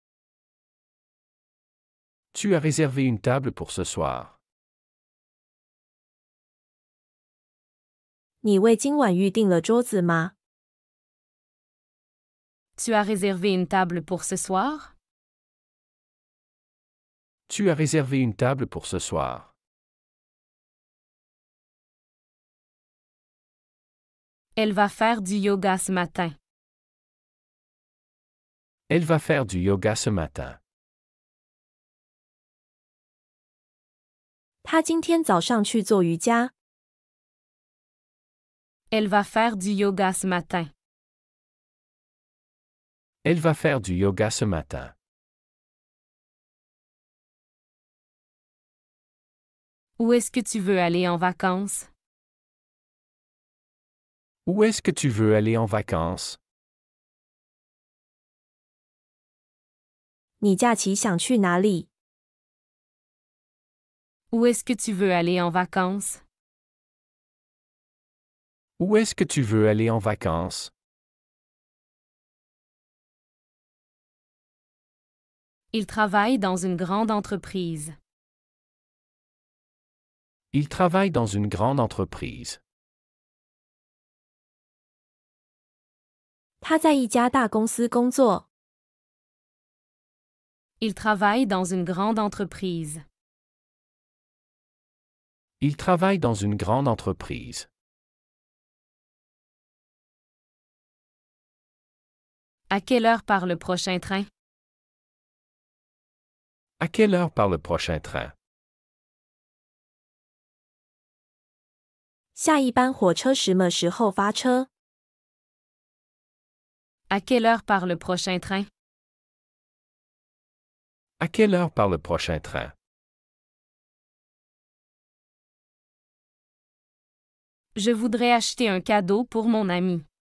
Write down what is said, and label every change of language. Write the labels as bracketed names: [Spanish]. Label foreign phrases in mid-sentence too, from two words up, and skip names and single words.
[French] Tu as réservé une table pour ce soir. [Chinese] 你为今晚预订了桌子吗？ [French] Tu as réservé une table pour ce soir? Tu as réservé une table pour ce soir. Elle va faire du yoga ce matin. Elle va faire du yoga ce matin. [Chinese] 他今天早上去做瑜伽。 [French] Elle va faire du yoga ce matin. Elle va faire du yoga ce matin. Où est-ce que tu veux aller en vacances? Où est-ce que tu veux aller en vacances? [Chinese] 你假期想去哪里？ [French] Où est-ce que tu veux aller en vacances? Où est-ce que tu veux aller en vacances? Il travaille dans une grande entreprise. Il travaille dans une grande entreprise. [Chinese] 他在一家大公司工作。 [French] Il travaille dans une grande entreprise. Il travaille dans une grande entreprise. À quelle heure part le prochain train? À quelle heure part le prochain train? [Chinese] 下一班火车什么时候发车？ [French] À quelle heure part le prochain train? À quelle heure part le prochain train? Je voudrais acheter un cadeau pour mon ami.